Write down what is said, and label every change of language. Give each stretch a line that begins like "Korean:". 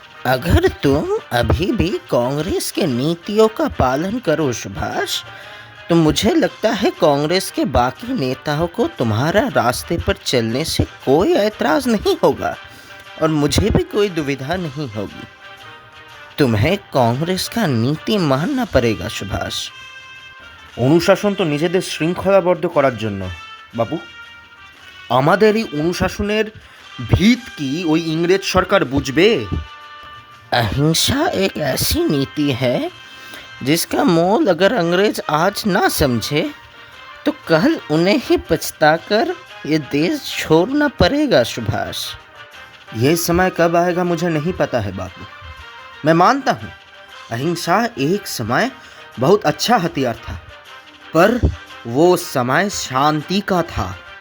Hindi: अगर तुम अभी भी कांग्रेस के नीतियों का पालन करो सुभाष, तो मुझे लगता है कांग्रेस के बाकी नेताओं को तुम्हारा रास्ते पर चलने से कोई ऐतराज़ नहीं होगा और मुझे भी कोई दुविधा नहीं होगी। तुम्हें कांग्रेस का नीति मानना पड़ेगा सुभाष।
Bangla: অনুশাসন তো নিজেদের শৃঙ্খলাবদ্ধ করার জন্য বাপু। আমাদের এই অনুশাসনের ভিত কি ওই ইংরেজ সরকার বুঝবে?
Hindi: अहिंसा एक ऐसी नीति है जिसका मोल अगर अंग्रेज आज ना समझे तो कल उन्हें ही पछताकर ये देश छोड़ना पड़ेगा सुभाष। ये समय कब आएगा मुझे नहीं पता है बापू। मैं मानता हूँ अहिंसा एक समय बहुत अच्छा हथियार था, पर वो समय शांति का था।